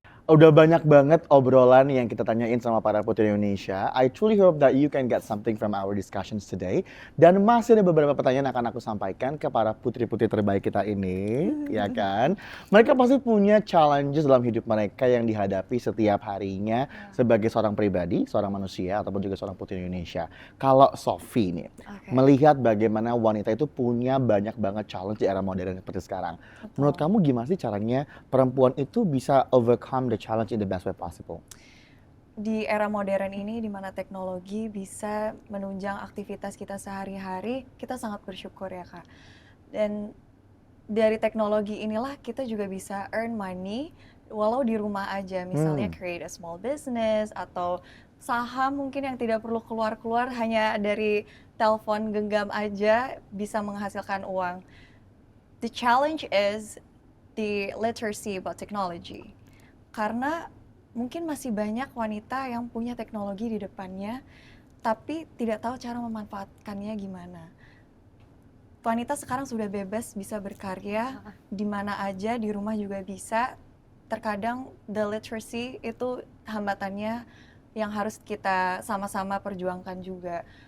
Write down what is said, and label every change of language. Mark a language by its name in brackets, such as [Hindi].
[Indonesian] Udah banyak banget obrolan yang kita tanyain sama para putri Indonesia. [English] I truly hope that you can get something from our discussions today. [Indonesian] Dan masih ada beberapa pertanyaan yang akan aku sampaikan ke para putri-putri terbaik kita ini, ya kan? Mereka pasti punya challenges dalam hidup mereka yang dihadapi setiap harinya sebagai seorang pribadi, seorang manusia, ataupun juga seorang putri Indonesia. Kalau Sofi nih, melihat bagaimana wanita itu punya banyak banget challenge di era modern seperti sekarang. Menurut kamu gimana sih caranya perempuan itu bisa overcome the challenge in the best way possible? Di era modern ini di mana teknologi bisa menunjang aktivitas kita sehari-hari, kita sangat bersyukur ya Kak. Dan dari teknologi inilah kita juga bisa earn money walau di rumah aja, misalnya create a small business atau saham mungkin yang tidak perlu keluar-keluar, hanya dari telepon genggam aja bisa menghasilkan uang. [English] The challenge is the literacy about technology. [Indonesian] Karena mungkin masih banyak wanita yang punya teknologi di depannya, tapi tidak tahu cara memanfaatkannya gimana. Wanita sekarang sudah bebas bisa berkarya di mana aja, di rumah juga bisa. Terkadang the literacy itu hambatannya yang harus kita sama-sama perjuangkan juga.